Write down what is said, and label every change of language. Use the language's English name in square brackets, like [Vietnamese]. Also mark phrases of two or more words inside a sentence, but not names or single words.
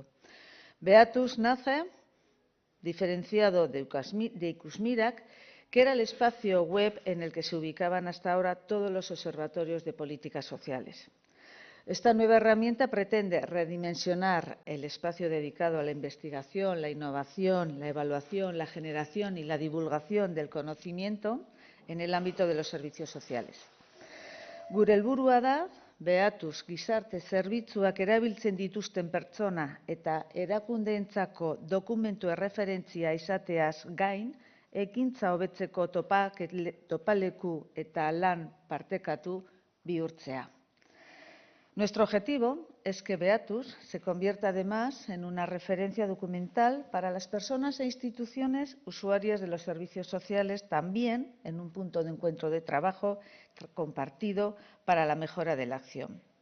[Spanish] Beatus nace diferenciado de Ikusmirak, que era el espacio web en el que se ubicaban hasta ahora todos los observatorios de políticas sociales. Esta nueva herramienta pretende redimensionar el espacio dedicado a la investigación, la innovación, la evaluación, la generación y la divulgación del conocimiento en el ámbito de los servicios sociales. [Basque] Gure helburua da, behatuz gizarte zerbitzuak erabiltzen dituzten pertsona eta erakundeentzako dokumentu erreferentzia izateaz gain, ekintza hobetzeko topaleku eta lan partekatu bihurtzea. [Spanish] Nuestro objetivo es que Beatus se convierta además en una referencia documental para las personas e instituciones usuarias de los servicios sociales, también en un punto de encuentro de trabajo compartido para la mejora de la acción.